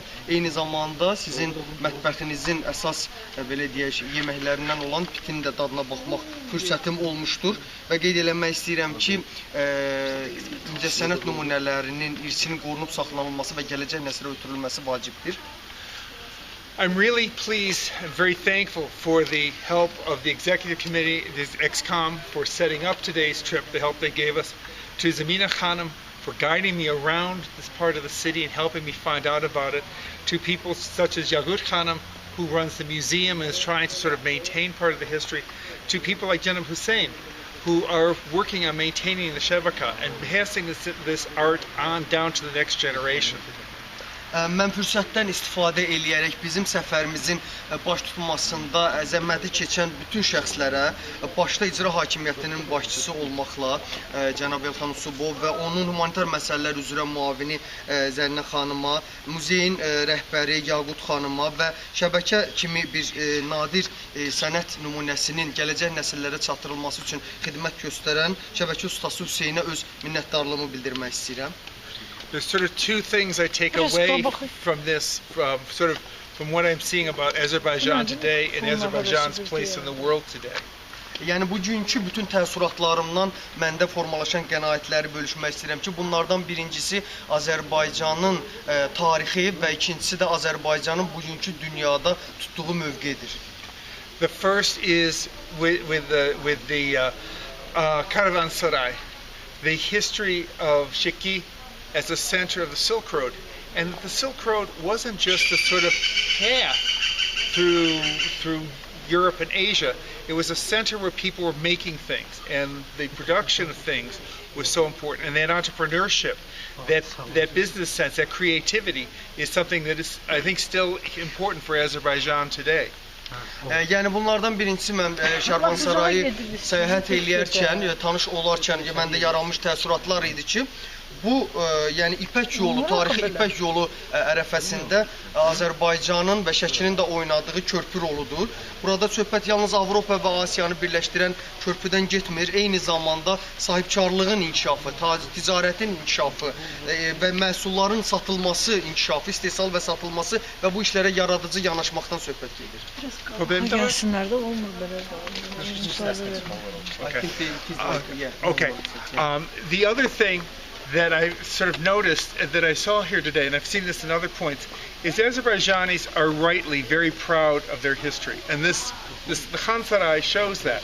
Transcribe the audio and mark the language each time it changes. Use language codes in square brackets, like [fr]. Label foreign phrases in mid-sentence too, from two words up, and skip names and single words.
[az] Eyni zamanda sizin mətbəxinizin əsas belə deyək, yeməklərindən olan pitin də dadına baxmaq fürsətim olmuşdur və qeyd eləmək istəyirəm ki, incəsənət nümunələrinin irsinin qorunub saxlanılması və gələcək nəslə ötürülməsi vacibdir. [en] I'm really pleased and very thankful for the help of the executive committee, the EXCOM, for setting up today's trip, the help they gave us, to Zamina Khanum for guiding me around this part of the city and helping me find out about it, to people such as Yagut Khanum, who runs the museum and is trying to sort of maintain part of the history, to people like Janab Hussain, who are working on maintaining the Shebaka and passing this art on down to the next generation. [az] Mən fürsətdən istifadə eləyərək bizim səfərimizin baş tutmasında zəhməti keçən bütün şəxslərə, başda icra hakimiyyətinin başçısı olmaqla cənab Elxan Usubov və onun humanitar məsələlər üzrə müavini Zərinə xanıma, muzeyin rəhbəri Yaqut xanıma və şəbəkə kimi bir nadir sənət nümunəsinin gələcək nəsillərə çatdırılması üçün xidmət göstərən şəbəkə ustası Hüseynə öz minnətdarlığımı bildirmək istəyirəm. [en] There's sort of two things I take away from this, from what I'm seeing about Azerbaijan today and Azerbaijan's place in the world today. [az] Yəni bugünkü bütün təəssüratlarımdan məndə formalaşan qənaətləri bölüşmək istəyirəm ki, bunlardan birincisi Azərbaycanın tarixi və ikincisi də Azərbaycanın bugünkü dünyada tutduğu mövqedir. [en] The first is with the Caravansaray, the history of Sheki as a center of the Silk Road, and the Silk Road wasn't just a sort of path through Europe and Asia. It was a center where people were making things, and the production of things was so important. And that entrepreneurship, that business sense, that creativity is something that is, I think, still important for Azerbaijan today. [az] Yəni bunlardan birincisi mən Şərvansarayı səyahət eləyərkən, tanış olarkən məndə yaranmış təəssüratlar idi ki, bu yəni İpək yolu, tarixi İpək yolu ərəfəsində Azərbaycanın və Şəkinin də oynadığı körpü roludur. Burada söhbət yalnız Avropa və Asiyanı birləşdirən körpüdən getmir, eyni zamanda sahibkarlığın inkişafı, ticarətin inkişafı və məhsulların satılması inkişafı, istehsal və satılması və bu işlərə yaradıcı yanaşmaqdan söhbət gedir. [tr] Gelsinler de olmur böyle. [en] Okay. The other thing that I sort of noticed that I saw here today, and I've seen this in other points, is Azerbaijanis are rightly very proud of their history, and the Khan Saray shows that.